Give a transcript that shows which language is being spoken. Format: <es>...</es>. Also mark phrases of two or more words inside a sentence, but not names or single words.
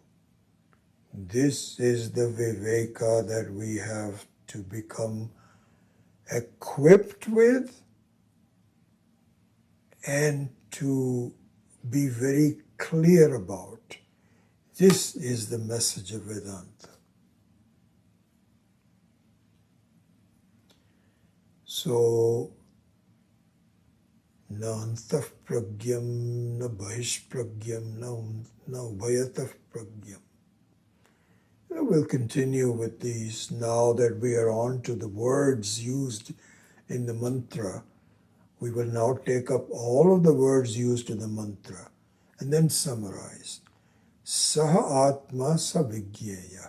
<en>This is the Viveka that we have to become equipped with and to be very clear about. This is the message of Vedanta. So,</en> <sa>न अन्तःप्रज्ञं, न बहिष्प्रज्ञं, न उभयतःप्रज्ञं.</sa> <en>We'll continue with these now that we are on to the words used in the mantra. We will now take up all of the words used in the mantra and then summarize.</en> <sa>स आत्मा स विज्ञेयः.</sa>